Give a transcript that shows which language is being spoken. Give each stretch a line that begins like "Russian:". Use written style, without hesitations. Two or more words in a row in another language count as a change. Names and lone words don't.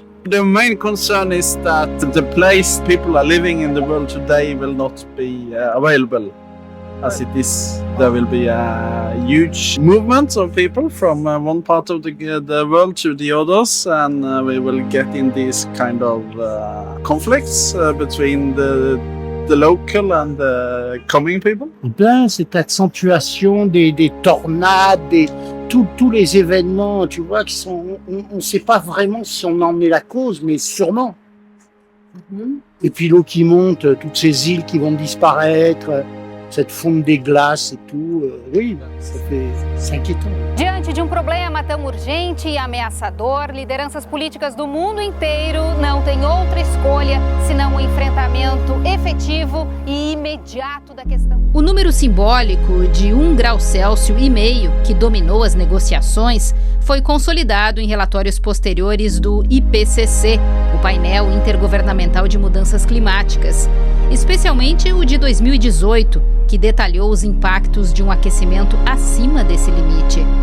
English: The main concern is that the place people are living in the world today will not be available as it is. There will be a huge movement of people from one part of the world to the others, and we will get in these kind of conflicts between the local and the coming people.
French: Cette accentuation des tornades, tous les événements, tu vois, qui sont, on ne sait pas vraiment si on en est la cause, mais sûrement. Et puis l'eau qui monte, toutes ces îles qui vont disparaître, cette fonte des glaces et tout, oui, c'est inquiétant.
Portuguese: Diante de problema tão urgente e ameaçador, lideranças políticas do mundo inteiro não têm outra escolha senão o enfrentamento efetivo e imediato da questão. O número simbólico de 1,5 grau Celsius que dominou as negociações foi consolidado em relatórios posteriores do IPCC, o painel intergovernamental de mudanças climáticas, especialmente o de 2018, que detalhou os impactos de um aquecimento acima desse limite.